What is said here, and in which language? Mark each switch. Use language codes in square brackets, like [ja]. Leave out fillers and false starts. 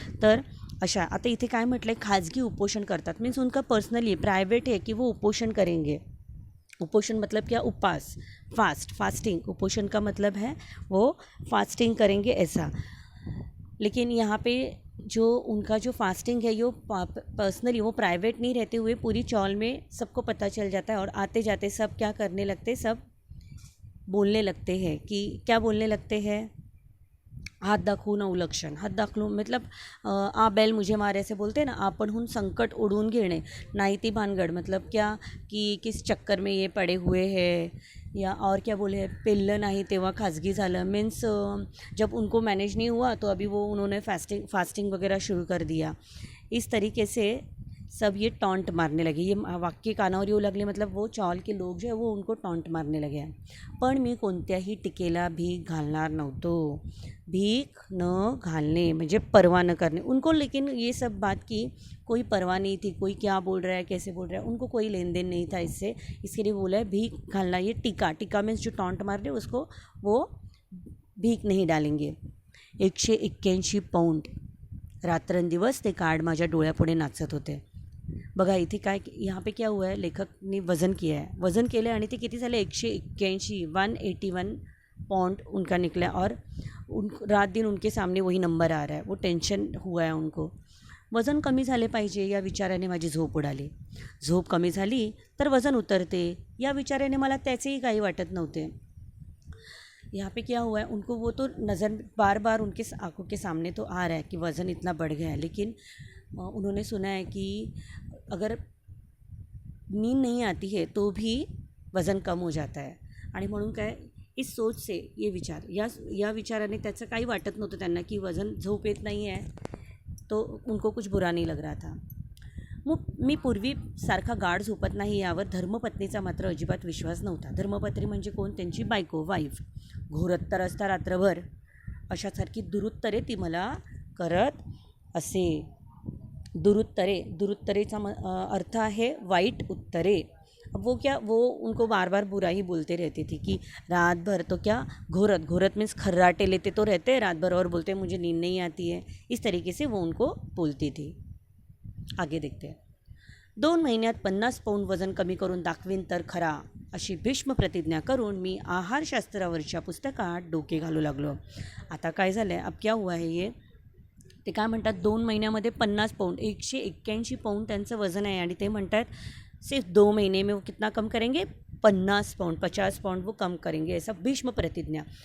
[mr] तर अशा, आता इथे काय म्हटलं आहे, खाजगी उपोषण करतात [hi] मीन्स उनका पर्सनली प्राइवेट है कि वो उपोषण करेंगे. उपोषण मतलब क्या, उपवास, फास्टिंग. उपोषण का मतलब है वो फास्टिंग करेंगे ऐसा. लेकिन यहाँ पे जो उनका जो फास्टिंग है, यो पर्सनली, वो प्राइवेट नहीं रहते हुए पूरी चौल में सबको पता चल जाता है, और आते जाते सब क्या करने लगते, सब बोलने लगते हैं. कि क्या बोलने लगते हैं, [mr] हात दाखवून अवलक्षण. [hi] हात दाखवून मतलब आ बैल मुझे मार ऐसे बोलते हैं ना, [mr] आपणहून संकट उड़ून घेणे. [hi] नाही ती भानगड मतलब क्या, कि किस चक्कर में ये पड़े हुए हैं, या और क्या बोले, [mr] पेल्लं नाही तेव्हा खाजगी झालं, [hi] मीन्स जब उनको मैनेज नहीं हुआ तो अभी वो उन्होंने फास्टिंग वगैरह शुरू कर दिया. इस तरीके से सब ये टॉन्ट मारने लगे, ये [mr] वाक्य कानावर येऊ लागले, [hi] मतलब वो चॉल के लोग जो है वो उनको टॉन्ट मारने लगे हैं। [mr] पण मी कोणत्याही टीकेला भीक घालणार नव्हतो। [hi] भीक न घालने म्हणजे परवा न करने उनको, लेकिन ये सब बात की कोई परवाह नहीं थी, कोई क्या बोल रहा है कैसे बोल रहा है, उनको कोई लेन देन नहीं था इससे। इसके लिए बोला है भीक घालना, ये टीका, टीका मीन्स जो टॉन्ट मार रहे उसको वो भीक नहीं डालेंगे। [mr] 181 पाऊंड रात्रंदिवस ते कार्ड माझ्या डोळ्यापुढे नाचत होते। बघा इथे काय, [hi] यहाँ पे क्या हुआ है, लेखकने वज़न किया है, [mr] वज़न केलं आणि ते किती झाले [hi] 181, 181 पाउंड उनका निकला, और उन रात दिन उनके सामने वही नंबर आ रहा है। वो टेंशन हुआ है उनको, [mr] वजन कमी झाले पाहिजे या विचाराने माझी झोप उडाली। झोप कमी झाली तर वजन उतरते या विचाराने मला त्याचेही काही वाटत नव्हते। [hi] यहाँ पे क्या हुआ है, उनको वो तो नज़र बार बार उनके आंखों के सामने तो आ रहा है कि वज़न इतना बढ़ गया है, लेकिन उन्होंने सुना है कि अगर नींद नहीं आती है तो भी वज़न कम हो जाता है। [mr] आणि म्हणून काय, [hi] इस सोच से ये विचार, [mr] या विचाराने त्याचं काही वाटत नव्हतं त्यांना की वज़न, झोप येत नाही आहे [hi] तो उनको कुछ बुरा नहीं लग रहा था। [mr] मी पूर्वी सारखा गाढ झोपत नाही यावर धर्मपत्नीचा मात्र अजिबात विश्वास नव्हता। धर्मपत्नी म्हणजे कोण, त्यांची बायको, वाईफ। घोरत तर असता रात्रभर अशासारखी दुरुत्तरे ती मला करत असे। दुरुत्तरेचा अर्थ है वाइट उत्तरे। [hi] अब वो क्या, वो उनको बार बार बुरा ही बोलते रहती थी कि रात भर तो क्या, घोरत मीन्स खर्राटे लेते तो रहते रात भर और बोलते मुझे नींद नहीं आती है, इस तरीके से वो उनको बोलती थी। आगे देखते हैं। [mr] 2 महिन्यात 50 पाऊंड वजन कमी करून दाखवीन तर खरा, अशी भीष्म प्रतिज्ञा करून मी आहारशास्त्रावरच्या पुस्तकात डोके घालू लागलो। आता काय झालं आहे, [hi] अब क्या हुआ है, [mr] ये ते काय म्हणतात 2 महिन्यामध्ये 50 पाऊंड, 181 पाऊंड त्यांचं वजन आहे, आणि ते म्हणतात [hi] सिर्फ 2 महीने में वो कितना कम करेंगे, 50 पाउंड, 50 पाउंड वो कम करेंगे, ऐसा भीष्म प्रतिज्ञा।